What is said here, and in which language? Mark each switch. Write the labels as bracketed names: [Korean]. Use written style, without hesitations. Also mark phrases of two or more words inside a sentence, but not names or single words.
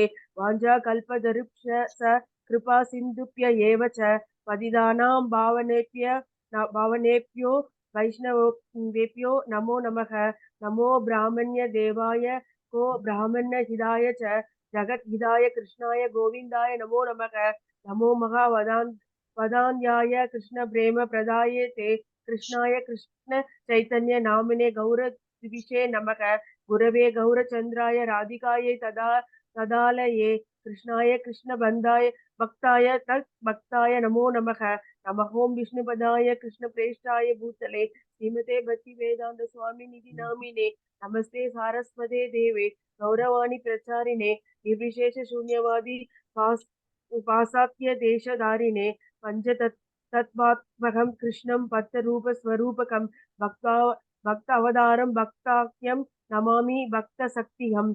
[Sanskrit] वाञ्छा कल्पतरुभ्यश् च कृपा सिन्धुभ्य एव च पतितानां पावनेभ्यो वैष्णवेभ्यो नमो नमः. नमो ब्रह्मण्य देवाय गो ब्राह्मण हिताय च जगत् हिताय कृष्णाय गोविन्दाय नमो नमः. नमो महा वदान्याय कृष्ण प्रेम प्रदाये ते कृष्णाय कृष्ण चैतन्य नामिने गौर द्विषे नमः. गुरवे गौरचंद्राय राधिकायै तदालये कृष्णाय कृष्ण बंधाय भक्ताय तत् भक्ताय नमो नमः. नमः ओं विष्णुपदाय कृष्ण प्रेष्ठाय भूतले श्रीमते भक्ति वेदांत स्वामी निधि नामिने नमस्ते सारस्वते देवे गौरवाणी प्रचारिणे निर्विशेष शून्यवादी पासात्य देशधारिणे पंचतत्वात्मकं कृष्णं पत्तरूप स्वरूपकं भक्त अवतारं भक्ताख्यं नमामि भक्त शक्तिहं.